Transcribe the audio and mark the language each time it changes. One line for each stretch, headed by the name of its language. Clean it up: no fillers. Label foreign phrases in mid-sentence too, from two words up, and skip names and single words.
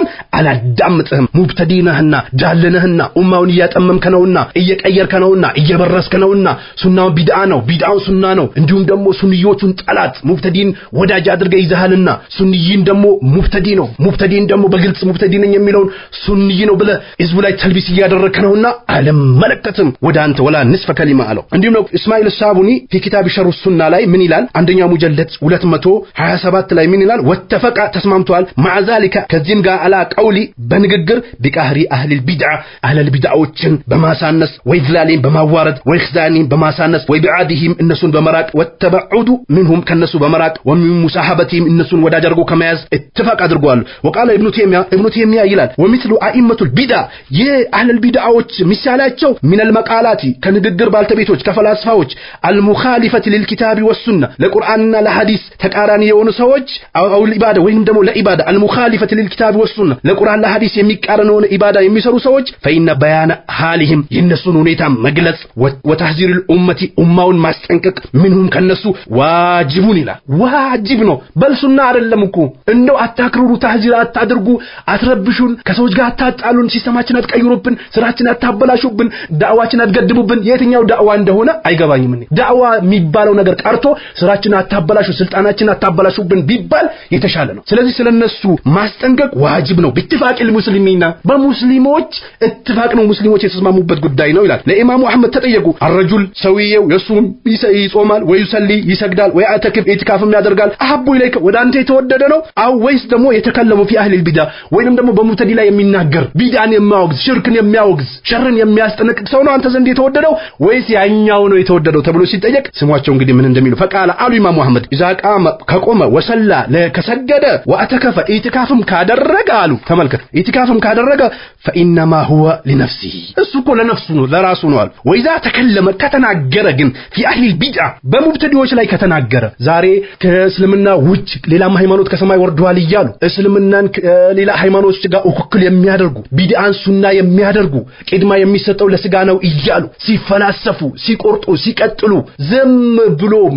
Amharic: አላዳምጥህም ሙብተዲነህና ጃለነህና ኡማውን እያጠመምከነውና እየቀየርከነውና እየበረስከነውና ሱናው ቢድዓ ነው ቢድዓው ሱና ነው እንዲሁም ደሞ ሱንዮቹን ጠላት ሙብተዲን ወዳጅ አድርገህ ይዘሃልና ሱንይን ደሞ ሙብተዲ ነው ሙብተዲን ደሞ በግልጽ ሙብተዲ ነኝ የሚለውን ሱንይ ነው ብለ ህዝቡ ላይ ተልቢስ እያደረከነውና አለም መለከተም ወደ አንተ
Arabic: ولا نصف كلمة
Amharic: አለው እንዲሁም ነው እስማኤል ሳቡኒ
Arabic: في كتاب شرح السنة
Amharic: ላይ ምን ይላል አንደኛ ሙጀለድ 227 ላይ ምን ይላል ወተፈቃ ተስማምቷል
Arabic: مع ذلك
Amharic: ከዚህም ጋር
Arabic: على قولي
Amharic: በንግግር
Arabic: بقهر أهل
Amharic: البدع አህል البدعዎችን በማሳነስ ወይዝላሊን በማዋረድ ወይخዛኒን በማሳነስ ወይብዓዲህም እነሱን በመራቅ
Arabic: وتباعدوا منهم
Amharic: ከነሱ በመራቅ
Arabic: ومن مصاحبتهم
Amharic: እነሱን ወዳጅ አድርጎ ከመያዝ اتفاق አድርጓል
Arabic: وقال ابن تيمية
Amharic: ይላል
Arabic: ومثل ائمه البدع
Amharic: የአህል البدعዎች ሚሳላቸው
Arabic: من المقالات
Amharic: ከንግግር ባልተቤቶች ከፈላስፋዎች
Arabic: المخالفة للكتاب والسنة
Amharic: ለቁርአንና ለሐዲስ ተቃራኒ የሆኑ ሰዎች
Arabic: أو عبادة
Amharic: ወይንም ደግሞ ለኢባዳ
Arabic: المخالفة للكتاب والسنة
Amharic: ለቁርአን ለሐዲስ የሚቃረነውን ኢባዳ የሚሰሩ ሰዎች
Arabic: فإن بيان حالهم
Amharic: የነሱን ሁኔታ መግለጽ
Arabic: وتحذير الامه
Amharic: ኡማውን ማስጠንቀቅ منهم ከነሱ ዋጅቡን ይላል ዋጅብ ነው በልሱና አይደለም እኮ እንደው አታክሩሩ ተህዚር አታድርጉ አትረብሹን ከሰዎች ጋር አታጣሉን ሲስተማችን አትቀይሩብን ስራችን አታበላሹብን ዳዕዋችን አትገድቡብን የትኛው ዳዕዋ እንደሆነ አይገባኝም እኔ ዳዕዋ የሚባለው ነገር ቀርቶ ስራችን አታበላሹ ስልጣናችን አታበላሹብን ቢባል የተሻለ ነው ስለዚህ ስለነሱ ማስጠንቀቅ ዋጅብ ነው
Arabic: باتفاق المسلمين
Amharic: በሙስሊሞች اتفاق ነው ሙስሊሞች የተስማሙበት ጉዳይ ነው ይላል ለኢማሙ አህመድ ተጠየቁ الرجل ሰውየው የሱም ይጾማል ወይሰሊ ይሰግዳል ወይአተክብ ኢትካፍም ያደርጋል
Arabic: أحب إليك
Amharic: ወደ አንተ የተወደደ ነው አው ወይስ ደግሞ የተከለሙ
Arabic: في اهل البدع
Amharic: ወይንም ደግሞ በሙብተዲ ላይ የሚናገር ቢድዓን የሚያወግዝ ሽርክን የሚያወግዝ ሸርን የሚያስጠነቅቅ ሰው ነው አንተ ዘንድ የተወደደው ወይስ ያኛው ነው የተወደደው ተብሎ ሲጠየቅ ስሟቸው እንግዲህ ምን እንደሚሉ فقال አሉ ኢማሙ አህመድ
Arabic: اذا قام
Amharic: ከቆመ ወሰላ ለከሰገደ ወአተከፈ ኢትካፍም ካደረገ አሉ ተመልከት ኢትካፍም ካደረገ
Arabic: فانما هو لنفسه
Amharic: እሱ እኮ ለነፍሱ ነው ለራሱ ነው አሉ
Arabic: وإذا تكلم
Amharic: ከተናገረ ግን
Arabic: في اهل البدع
Amharic: በሙብተዲዎች ላይ ከተናገረ ዛሬ ከእስልምና ውጭ ሌላ ሃይማኖት ከሰማይ ወርዷል ይያሉ እስልምናን ሌላ ሃይማኖቶች ጋር እኩል የሚያደርጉ ቢድዓን ሱና የሚያደርጉ ቅድማ የሚሰጠው ለስጋ ነው ይያሉ ሲፈላሰፉ ሲቆርጡ ሲቀጥሉ ዝም ብሎ